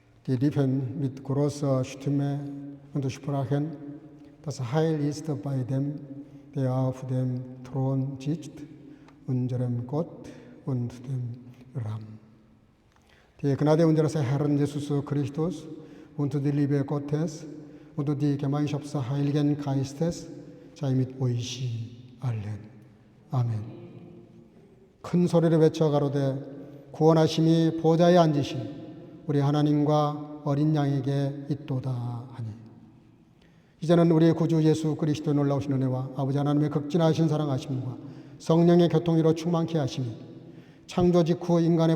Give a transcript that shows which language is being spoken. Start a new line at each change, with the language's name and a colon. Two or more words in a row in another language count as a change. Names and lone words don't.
German: Die Lippen mit großer Stimme und sprachen, das Heil ist bei dem, der auf dem Thron sitzt, unserem Gott und dem Lamm. Die Gnade unseres Herrn Jesus Christus und die Liebe Gottes und die Gemeinschaft des Heiligen Geistes sei mit euch allen.
Korean: 아멘. 큰 소리를 외쳐 가로되 구원하심이 보좌에 앉으신 우리 하나님과 어린 양에게 있도다 하니. 이제는 우리 구주 예수 그리스도의 놀라우신 은혜와 아버지 하나님의 극진하신 사랑하심과 성령의 교통으로 충만케 하시니 창조 직후 인간의